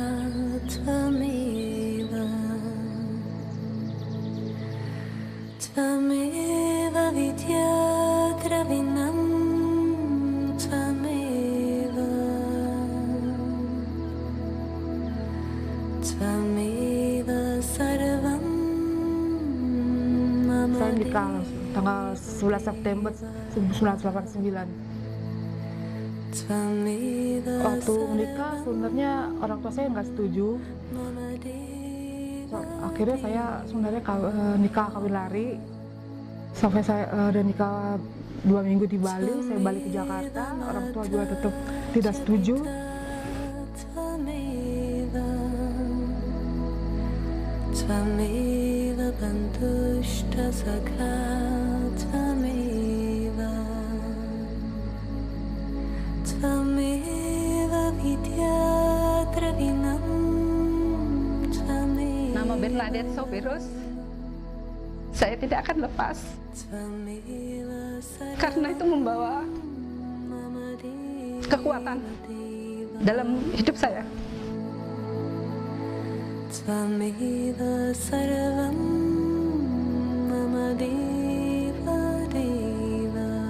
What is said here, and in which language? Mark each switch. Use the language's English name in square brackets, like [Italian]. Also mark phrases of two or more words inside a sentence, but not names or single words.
[Sanskrit] Tvameva Tvameva Vidya Dravinam Tvameva Tvameva Sarvam Mama [Indonesian] Saya nikah tanggal 11 September 1989. Waktu menikah sebenarnya orang tua saya nggak setuju. Akhirnya saya sebenarnya nikah kawin lari. Sampai saya udah nikah 2 minggu di Bali, saya balik ke Jakarta. Orang tua juga tetap tidak setuju. [Sanskrit] Tvameva Bandhushta Sakha Tvameva Tvameva Vidya Dravinam Tvameva. [Indonesian] Nama Bernadette Sopirus saya tidak akan lepas karena itu membawa kekuatan dalam hidup saya. [Sanskrit] Tvameva Sarvam Mama Deva Deva.